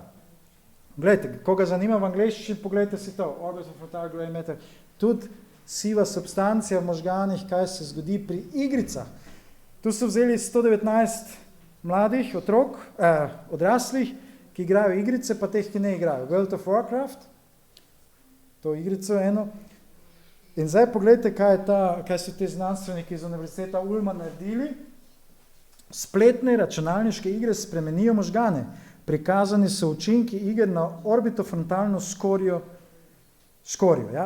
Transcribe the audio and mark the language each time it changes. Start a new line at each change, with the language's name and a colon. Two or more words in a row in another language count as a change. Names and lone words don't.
Slovenian: Glejte, koga zanima v angleščini, pogledajte si to. Tudi siva substancija v možganih, kaj se zgodi pri igricah. Tu so vzeli 119 mladih otrok, odraslih, ki igrajo igrice, pa teh, ki ne igrajo. World of Warcraft, to igrico eno. In zdaj pogledajte, kaj so te znanstveniki iz Univerziteta Ulma naredili. Spletne računalniške igre spremenijo možgane. Prikazani so učinki iger na orbitofrontalno skorjo. Ja?